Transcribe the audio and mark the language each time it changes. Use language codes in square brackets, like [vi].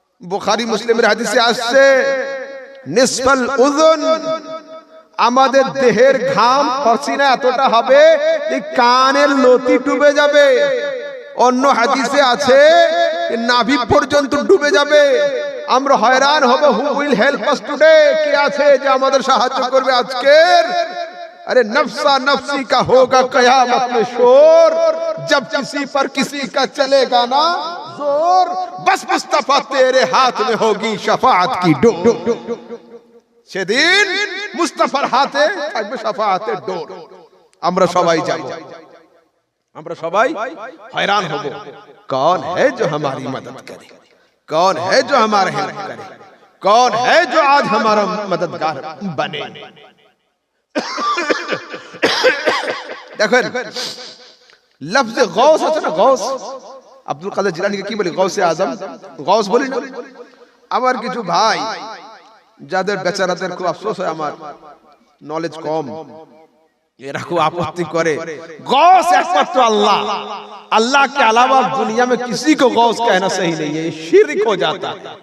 [bn] বুখারী মুসলিমের হাদিসে আসছে, [ar] নিসফাল উযুন, [bn] আমাদের দেহের ঘাম পসিনা এতটা হবে যে কানের লতি ডুবে যাবে। অন্য হাদিসে আছে নাভি পর্যন্ত ডুবে যাবে। আমরা হয়রান হব, [en] who will help us today, [bn] কে আছে যে আমাদের সাহায্য করবে আজকের? [hi] अरे नफ्सा नफ्सी का होगा कयामत में शोर, जब किसी पर किसी का चलेगा ना जोर, बस मुस्तफा तेरे हाथ में होगी शफाअत की डोर। [bn] সেদিন মুস্তাফার হাতে থাকবে শাফাআতের ডোর। আমরা সবাই যাব, আমরা সবাই [hi] हैरान হব, कौन है जो हमारी मदद करे, कौन है जो हमारा हेल्प करे, कौन है जो आज हमारा मददगार बने। [bn] দেখেন লফজ গৌস আছে না, গৌস, আব্দুল কাদের জিলানীকে কি বলি? গৌসে আজম, গৌস বলি না। আমার কিছু ভাই যাদের বেচারাদের খুব আফসোস হয়, আমার নলেজ কম, এরা খুব আপত্তি করে [hi] गौस एकमात्र अल्लाह, अल्लाह के अलावा दुनिया में किसी को गौस कहना सही नहीं है, शिर्क हो जाता है।